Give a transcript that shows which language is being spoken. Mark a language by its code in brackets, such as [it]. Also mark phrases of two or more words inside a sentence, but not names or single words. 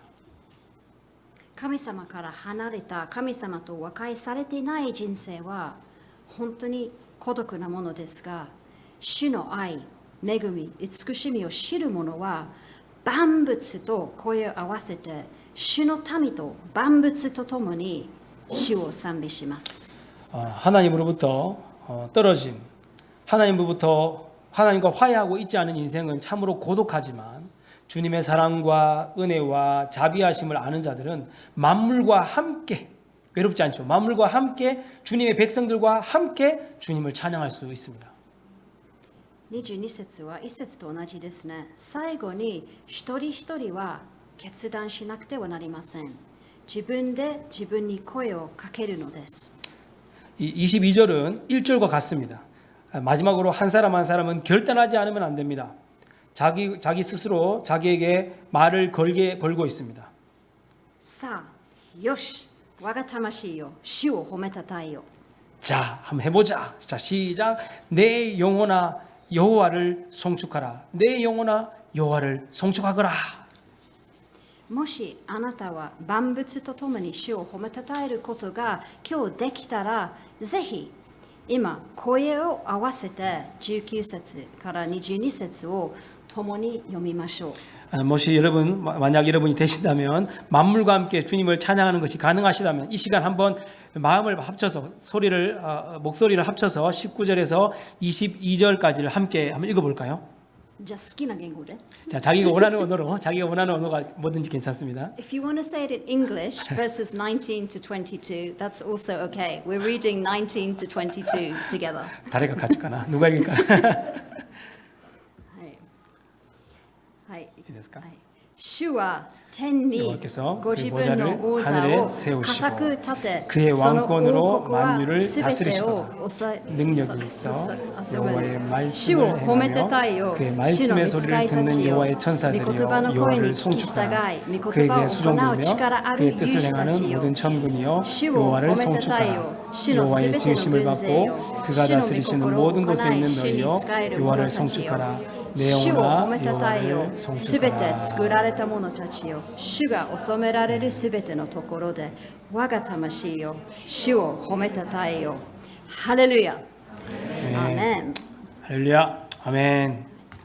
[ja] 神様から離れた神様と和解されていない人生は本当に孤独なものですが、主の愛、恵み、慈しみを知る者は万物と声を合わせて主の民と万物とともに主を賛美します。 [ko] 하나님으로부터 떨어진 하나님과 화해하고 있지 않은 인생은 참으로 고독하지만 주님의 사랑과 은혜와 자비하심을 아는 자들은 만물과 함께 외롭지 않죠. 만물과 함께 주님의 백성들과 함께 주님을 찬양할 수 있습니다. [ja] 22 節は1節と同じですね。最後に一人一人は決断しなくてはなりません。自分で自分に声をかけるのです。 [ko] 이 22절은 1절과 같습니다. 마지막으로 한 사람은 결단하지 않으면 안 됩니다. 자기 스스로 자기에게 말을 걸고 있습니다. [ja] さあ、よし、我が魂よ、主を褒めたたえよ。 [ko] 자, 한번 해보자. 자, 시작. 내 영혼아 여호와를 송축하라. 내 영혼아 여호와를 송축하거라. [ja] もしあなたは万物とともに主を褒めたたえることが今日できたら、ぜひ今声を合わせて19節から22節を共に読みましょう。 [ko] 만약 여러분이 되신다면 만물과 함께 주님을 찬양하는 것이 가능하시다면 이 시간 한번 마음을 합쳐서 목소리를 합쳐서 19절에서 22절까지를 함께 한번 읽어볼까요? [ja] じゃあ好きな言語で。 [ko] 자, 자기가 원하는 언어가 뭐든지 괜찮습니다. [en] If you want to say it in English, verses 19 to 22, that's also okay. We're reading 19 to 22 together. [ko] 다리가 같이 가나? 누가 읽을까? [ja] はい。いいですか? 主は天に [ko] 여호와께서 [ja] ご [ko] 그 [ja] 自分の [ko] 보좌를 [ja] 王座 [ko] 하늘에 [ja] を [ko] 세우시고 [ja] 固く立て、 [ko] 그의 [ja] その [ko] 왕권으로 [ja] 王国は [ko] 만유를 [ja] すべてを [ko] 다스리시도다. [ja] 抑え [ko] 능력이 있어 [ja] 治め [ko] 여호와의 [ja] る。主を [ko] 말씀을 [ja] 褒めてたい [ko] 행하며 [ja] よ。 [ko] 그의 [ja] 主の [ko] 말씀의 [ja] 御使 [ko] 소리를 [ja] いた [ko] 듣는 [ja] ちよ。 [ko] 여호와의 [ja] 御 [ko] 천사들이여 [ja] 言葉の声 [ko] 여호와를 [ja] に聞き従 [ko] 송축하라. [ja] い、御言葉 [ko] 그에게 [ja] を行う [ko] 수종들며 [ja] 力ある [ko] 그의 [ja] 勇 [ko] 뜻을 [ja] 士た [ko] 행하는 [ja] ちよ。 [ko] 모든 천군이여 [ja] 主を [ko] 여호와를 [ja] 褒めてたいよ。 [ko] 송축하라. [ja] 主のすべ [ko] 여호와의 [ja] ての [ko] 지으심을 [ja] 軍勢 [ko] 받고 [ja] よ。 [ko] 그가 [ja] 主の御 [ko] 다스리시는 [ja] 心を [ko] 모든 [ja] 行 [ko] 곳에 [ja] い、 [ko] 있는 [ja] 主に [ko] 너희여 [ja] 仕える者 [ko] 여호와를 [ja] たちよ。 [ko] 송축하라. 내 [ja] 主を褒 [ko] 영혼아 [ja] めたたえよ [ko] 여호와를 。 [ja] すべて [ko] 송축하라. [ja] 作られた者たちよ。主が治められるすべてのところで、我が魂よ。主を褒めたたえよ。ハレルヤ。アーメン。 [ko] 할렐루야. 아멘.